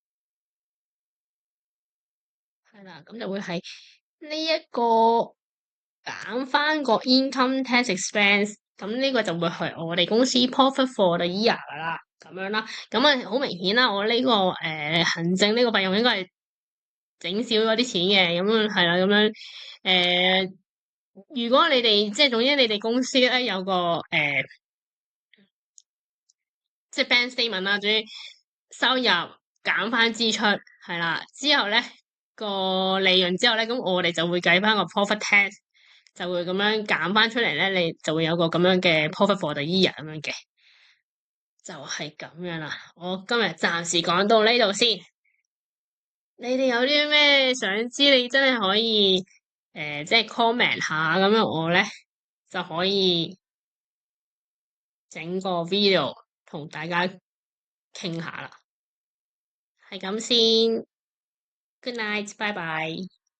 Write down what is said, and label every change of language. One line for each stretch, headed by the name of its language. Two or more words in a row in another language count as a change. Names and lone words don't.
Cantonese: 係啦，咁就會係呢一個減翻個
English: income tax expense，
Cantonese: 咁呢個就會係我哋公司
English: profit for the year
Cantonese: 噶啦，咁樣啦。咁啊，好明顯啦，我呢、個行政呢個費用應該係整少咗啲錢嘅，咁樣係啦，咁樣誒，如果你哋即係總之你哋公司咧有個即係
English: bank statement
Cantonese: 啦，總之收入減翻支出係啦，之後咧個利潤之後咧，咁我哋就會計翻個
English: profit tax，
Cantonese: 就會咁樣減翻出嚟咧，你就會有個咁樣嘅
English: profit for the year
Cantonese: 咁樣嘅，就係咁樣啦。我今日暫時講到呢度先。你哋有啲咩想知，你真係可以即係 comment 下，咁樣我咧就可以整個 video 同大家傾下啦。係咁先，
English: good night，
Cantonese: 拜拜。